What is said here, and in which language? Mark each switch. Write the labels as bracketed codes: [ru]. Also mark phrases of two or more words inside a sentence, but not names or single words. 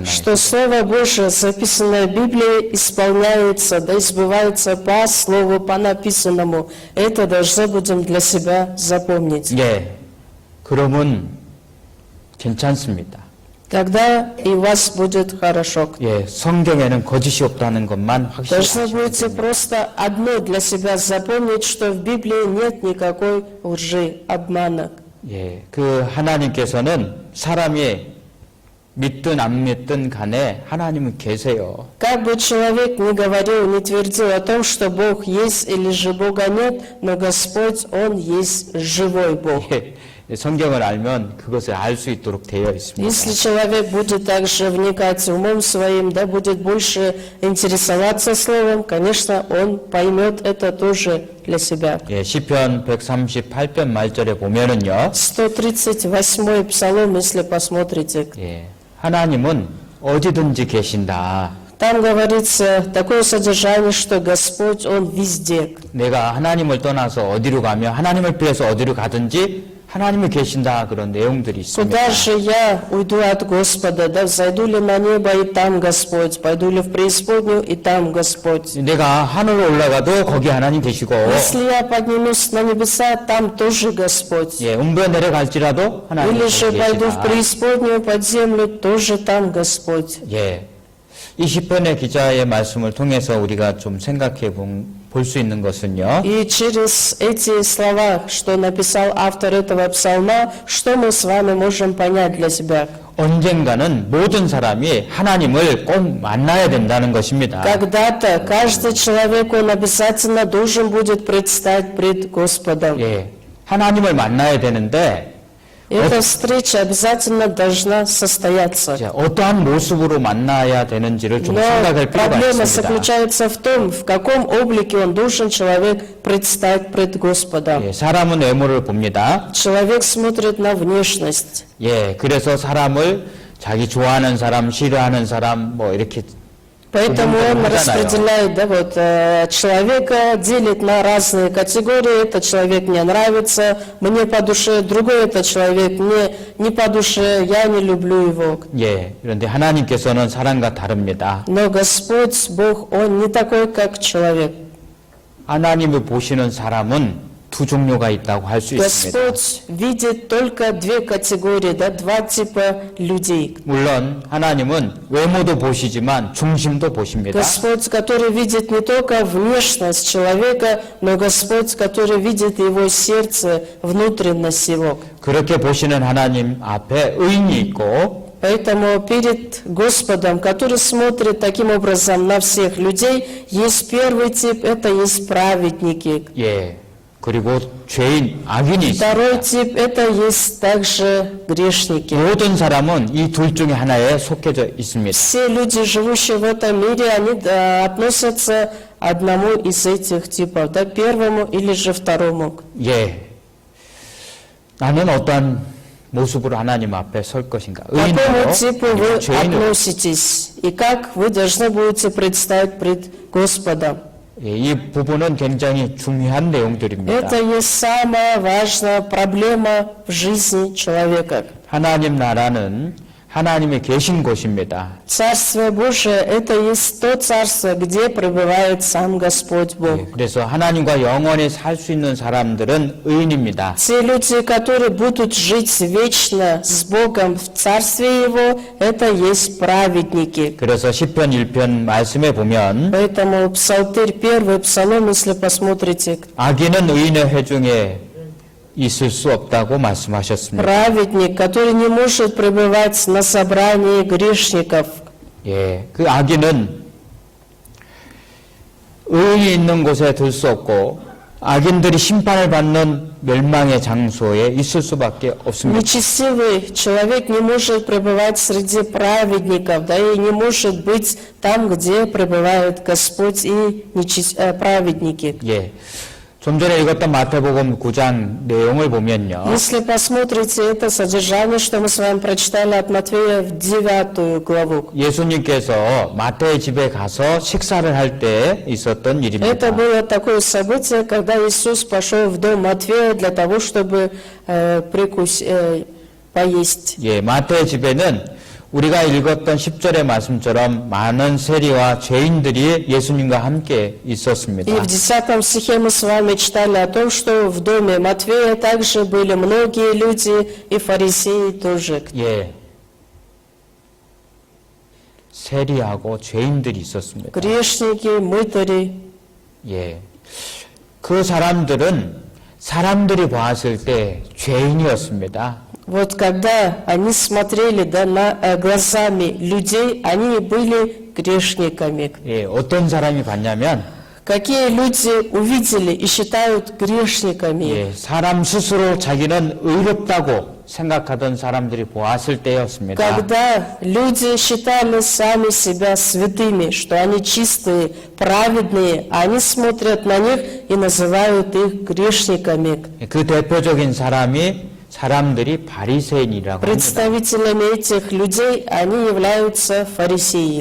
[ru] Что Слово Божие, записанное в Библии, исполняется, да избывается по Слову, по написанному. Это должны будем для себя запомнить. [ko] 예, 그러면 괜찮습니다. [ru] Тогда и у вас будет хорошо. [ko] 예, 성경에는 거짓이 없다는 것만 확실히 [ru] Должны [ko] 아시면 [ru] будете просто одно для себя запомнить, что в Библии нет лжи, обмана. [ko] 예, 그 하나님께서는 사람이 믿든 안 믿든 간에 하나님은 계세요. [ru] Как бы человек ни говорил, не твердил о том, что Бог есть или же Бога нет, но Господь, Он есть живой Бог. [ko] 예, 성경을 알면 그것을 알 수 있도록 되어 있습니다. [ru] Если человек будет также вникать умом своим, да, будет больше интересоваться Словом, конечно, он поймет это тоже для себя. [ko] 예, 시편 138편 말절에 보면은요. [ru] 138-й псалом, если посмотрите, [ko] 예, 하나님은 어디든지 계신다. [ru] там говорится такое содержание, что Господь, Он везде. [ko] 내가 하나님을 떠나서 어디로 가며 하나님을 피해서 어디로 가든지 하나님이 계신다 그런 내용들이 있습니다. [ru] Куда же я уйду от Господа, да, взойду ли на небо, и там Господь, пойду ли в преисподнюю, и там Господь. [ko] 내가 하늘로 올라가도 거기 하나님 계시고 [ru] Если я поднимусь на небеса, там тоже Господь. [ko] 예, 음부에 내려갈지라도 하나님 [ru] Или же [ko] 거기 [ru] пойду в [ko] 계시다. [ru] преисподнюю, под землю, тоже там Господь. [ko] 예, 이 시편의 기자의 말씀을 통해서 우리가 좀 생각해 볼 수 있는 것은요. [ru] И через эти слова, что написал автор этого псалма, что мы с вами можем понять для себя? [ko] 언젠가는 모든 사람이 하나님을 꼭 만나야 된다는 것입니다. [ru] Когда-то каждый человек, он обязательно должен будет предстать пред Господом. [ko] 예, 하나님을 만나야 되는데 [ru] Эта встреча обязательно должна состояться. [ko] 이제 어떠한 모습으로 만나야 되는지를 좀 [ru] Но [ko] 생각할 필요가 [ru] проблема [ko] 있습니다. [ru] заключается в том, в каком облике он должен человек предстать пред Господом. [ko] 예, 사람은 외모를 봅니다. [ru] Человек смотрит на внешность. [ko] 예, 그래서 사람을 자기 좋아하는 사람, 싫어하는 사람, 뭐 이렇게 [ru] Поэтому он [ko] 하잖아요. [ru] распределяет, да, вот, человека, делит на разные категории. Этот человек мне нравится, мне по душе, другой этот человек мне не по душе, я не люблю его. [ko] 예, 그런데 하나님께서는 사람과 다릅니다. [ru] Но Господь, Бог, Он не такой, как человек. [ko] 하나님을 보시는 사람은 두 종류가 있다고 할 수 있습니다. [ru] Господь видит только две категории, да, два типа людей. [ko] 물론 하나님은 외모도 보시지만 중심도 보십니다. [ru] Господь, который видит не только внешность человека, но Господь, который видит его сердце, внутренность его. [ko] 그렇게 보시는 하나님 앞에 의인이 있고 [ru] Поэтому перед Господом, который смотрит таким образом на всех людей, есть первый тип, это есть праведники. [ko] 예, 그리고 죄인, 악인이 [ru] Второй [ko] 있습니다. [ru] тип, это есть также грешники. [ko] 모든 사람은 이 둘 중에 하나에 속해져 있습니다. [ru] Все люди, живущие в этом мире, они да, относятся одному из этих типов, да, первому или же второму. [ko] 예, 나는 어떠한 모습으로 하나님 앞에 설 것인가? [ru] К какому типу вы [ko] 의인으로, 죄인으로. [ru] относитесь и как вы должны будете предстать пред Господом? [ko] 예, 이 부분은 굉장히 중요한 내용들입니다. [ru] Это есть самая важная проблема в жизни человека. [ko] 하나님 나라는 하나님이 계신 곳입니다. [ru] Царствие Божие – это есть то царство, где пребывает сам Господь Бог. [ko] 예, 그래서 하나님과 영원히 살 수 있는 사람들은 의인입니다. [ru] Те люди, которые будут жить вечно с Богом в Царстве Его, это есть праведники. [ko] 그래서 시편 1편 말씀에 보면 [ru] Поэтому Псалтырь 1, Псалом, если посмотрите, [ko] 악인은 의인의 회중에 있을 수 없다고 말씀하셨습니다. [ru] праведник, который не может пребывать на собрании грешников. [ko] 예, 그 악인은 의인이 있는 곳에 들 수 없고 악인들이 심판을 받는 멸망의 장소에 있을 수밖에 없습니다. [ru] Нечестивый человек не может пребывать среди праведников, да, и не может быть там, где пребывает Господь и праведники. [ko] 예, 좀 전에 읽었던 마태복음 9장 내용을 보면요. [ru] Если посмотрите это содержание, что мы с вами прочитали от Матфея в 9 главу, [ko] 예수님께서 마태의 집에 가서 식사를 할 때 있었던 일입니다. [ru] это было такое событие, когда Иисус пошел в дом Матфея для того, чтобы поесть. [ko] 예, 마태의 집에는 우리가 읽었던 10절의 말씀처럼 많은 세리와 죄인들이 예수님과 함께 있었습니다. [ru] И в 10 стихе мы с вами читали о том, что в доме Матфея также были многие люди, и фарисеи тоже. [ko] 예, 세리하고 죄인들이 있었습니다. [ru] Грешники, мытари. [ko] 예, 그 사람들은 사람들이 보았을 때 죄인이었습니다. [ru] Вот когда они смотрели глазами людей, они были грешниками. [ko] 예, 어떤 사람이 봤냐면 [ru] Какие люди увидели и считают грешниками? [ko] 예, 사람 스스로 자기는 의롭다고 생각하던 사람들이 보았을 때였습니다. [ru] Когда люди считали сами себя святыми, что они чистые, праведные, они смотрят на них и называют их грешниками. [ko] 그 대표적인 사람들이 바리새인이라고 합니다. [ru] Представителями этих людей они являются фарисеи.